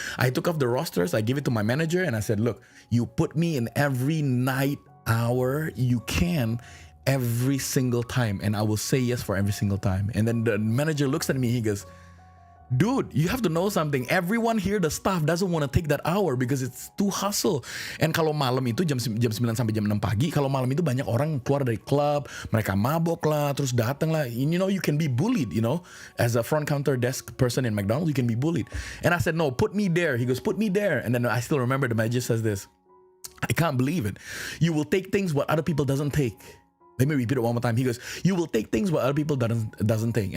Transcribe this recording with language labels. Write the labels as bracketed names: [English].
[English] I took off the rosters, I gave it to my manager, and I said, look, you put me in every night hour you can, every single time, and I will say yes for every single time. And then the manager looks at me, he goes, dude, you have to know something. Everyone here, the staff, doesn't want to take that hour because it's too hustle. [Indonesian] And kalau malam itu jam 9 sampai jam 6 pagi, kalau malam itu banyak orang keluar dari klub, mereka mabok lah, terus datang lah. [English] You can be bullied, As a front counter desk person in McDonald's, you can be bullied. And I said, no, put me there. He goes, put me there. And then I still remember the manager says this, I can't believe it. You will take things what other people doesn't take. Let me repeat it one more time. He goes, you will take things what other people doesn't take.